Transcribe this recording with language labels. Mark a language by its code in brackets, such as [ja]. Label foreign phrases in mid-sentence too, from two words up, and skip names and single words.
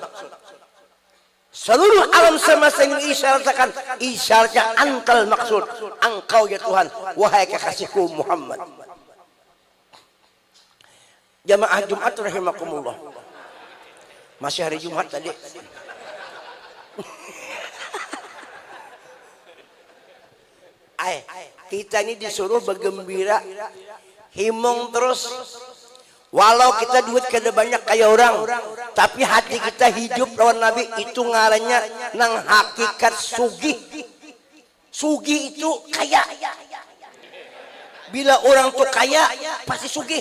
[id] Seluruh alam semesta ini isyaratkan, isyaratnya [ar] antal maksud, [id] engkau ya Tuhan, wahai kekasihku Muhammad. Jamaah Jumat rahimakumullah. Masih hari Jumat tadi. Kita ini disuruh bergembira, [bjn] himung terus. Walau kita duit kada banyak kayak orang, tapi hati kita hidup lawan Nabi, itu ngarannya nang hakikat sugih. Sugih itu kaya. Bila orang tuh kaya pasti sugih.